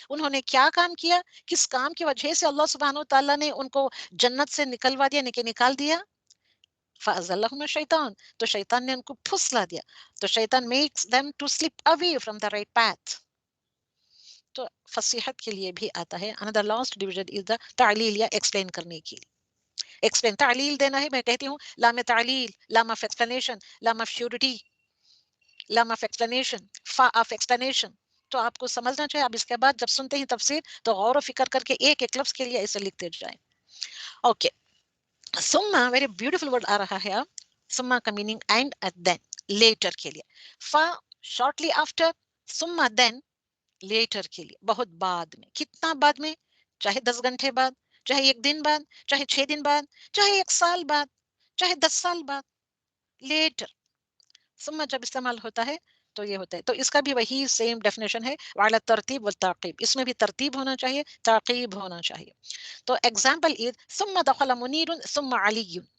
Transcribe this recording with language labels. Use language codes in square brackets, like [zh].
[ur] انہوں نے کیا کام کیا؟ کس کام کی وجہ سے اللہ سبحانہ وتعالیٰ نے ان کو جنت سے نکلوا دیا، نکال دیا؟ [ar] فَأَزَلَّهُمَا الشَّيْطَانُ، [ur] تو شیطان نے ان کو پھسلا دیا. [en] تو شیطان makes them to slip away from the right path. [ur] تو فصیحت کے لیے بھی آتا ہے. [en] another last division is the [ur] تعلیل یا ایکسپلین کرنے کی. ایکسپلین تعلیل دینا ہے. میں کہتی ہوں لام تعلیل، لام آف ایکسپلینیشن، لام آف شیورٹی، لام آف ایکسپلینیشن، فا آف ایکسپلینیشن. تو آپ کو سمجھنا چاہیے. اب اس کے بعد جب سنتے ہیں تفسیر تو غور و فکر کر کے ایک ایک لفظ کے لیے ایسے لکھتے جائیں. اوکے، ثم ویری بیوٹیفل ورڈ آ رہا ہے. ثم کا میننگ اینڈ دین، لیٹر کے لیے. فا شارٹلی آفٹر، ثم دین لیٹر کے لیے، بہت بعد میں. کتنا بعد میں؟ چاہے 10 گھنٹے بعد، چاہے 1 دن بعد، چاہے 6 دن بعد، چاہے 1 سال بعد، چاہے 10 سال بعد. لیٹر ثم جب استعمال ہوتا ہے تو یہ ہوتا ہے. تو اس کا بھی وہی سیم ڈیفینیشن ہے، [ar] وعلی ترتیب والتعقیب. [ur] اس میں بھی ترتیب ہونا چاہیے، تعقیب ہونا چاہیے. [ar] تو [en] example as [ar] ثم دخل منیر ثم علی.